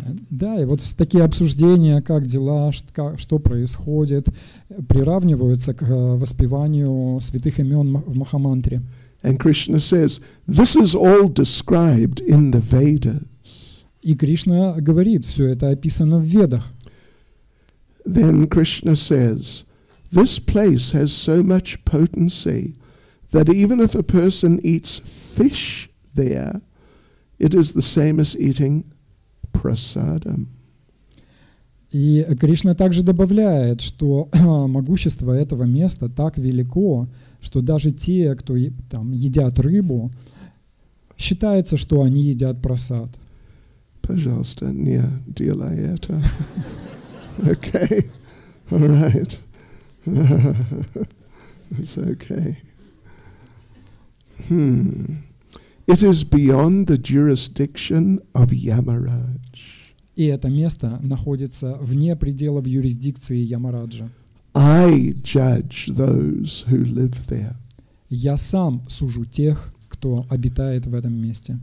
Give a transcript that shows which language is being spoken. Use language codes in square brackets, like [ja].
[ru] Да, и вот такие обсуждения, как дела, что происходит, приравниваются к воспеванию святых имен в Махамантре. [en] And Krishna says, this is all described in the Vedas. [ru] И Кришна говорит, все это описано в Ведах. [en] Then Krishna says, this place has so much potency that even if a person eats fish there, it is the same as eating prasadam. [ru] И Кришна также добавляет, что могущество этого места так велико, что даже те, кто там едят рыбу, считается, что они едят прасад. Пожалуйста, не делай это. [en] Okay, all right. It's okay. It is beyond the jurisdiction of Yamaraj. [ru] И это место находится вне пределов юрисдикции Ямараджа. [en] I judge those who live there. [ru] Я сам сужу тех, кто обитает в этом месте.